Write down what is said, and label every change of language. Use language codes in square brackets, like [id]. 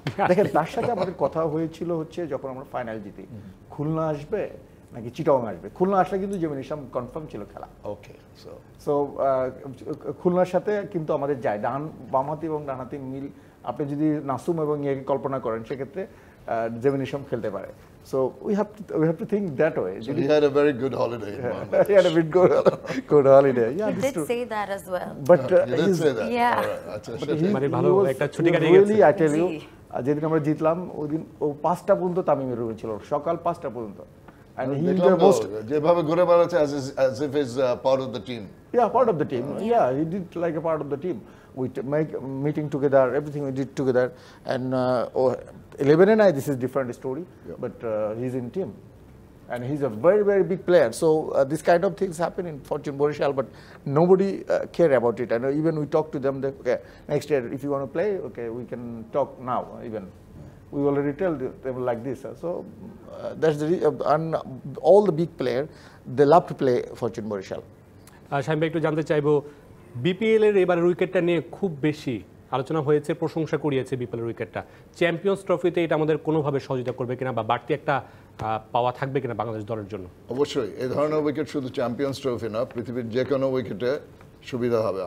[bn] দেখেন, তার সাথে আমাদের কথা হয়েছিল হচ্ছে যখন আমরা ফাইনাল জিতি, খুলনা আসবে নাকি চিটাগং আসবে। খুলনা আসলে কিন্তু জিমি নিশাম কনফার্ম ছিল খেলা। [en] okay, [bn] সো খুলনার সাথে কিন্তু আমাদের যায় বামহাতি এবং ডানহাতি মিল। আপনি যদি নাসুম এবং ইয়েকে কল্পনা করেন, সেক্ষেত্রে জিমি নিশাম খেলতে পারে। [en] So we have to think that way. So he had a very good holiday. He had a bit good holiday. Yeah, he did say that as well. But he did say that. Yeah. All right. Really, I tell you, [bn] যেদিন আমরা জিতলাম ওই দিন ও 5টা পর্যন্ত তামিমের রুমে ছিল, সকাল 5টা পর্যন্ত। [en] And he the most [bn] যেভাবে ঘুরে বেড়াচ্ছে [en] as if he's part of the team. Yeah, part of the team. Yeah, he did like a part of the team. We make meeting together, everything we did together, and 11 and I, this is different story, but he's in team, and he's a very, very big player. So this kind of things happen in Fortune Borishal, but nobody care about it. And even we talk to them, okay, next year if you want to play, okay, we can talk now. Even we already tell them like this. So that's the and all the big player, they love to play Fortune Borishal. [bn] Shamim ভাই, একটু জানতে চাইবো, BPL এর এবারের উইকেটটা নিয়ে খুব বেশি আলোচনা হয়েছে, প্রশংসা কুড়িয়েছে বিপিএল উইকেটটা। চ্যাম্পিয়ন্স ট্রফিতে এটা আমাদের কোনোভাবে সহযোগিতা করবে কিনা, বা বাড়তি একটা পাওয়া থাকবে কিনা বাংলাদেশ দলের জন্য? অবশ্যই এই ধরনের উইকেট শুধু চ্যাম্পিয়ন্স ট্রফি না, পৃথিবীর যে কোনো উইকেটে সুবিধা হবে।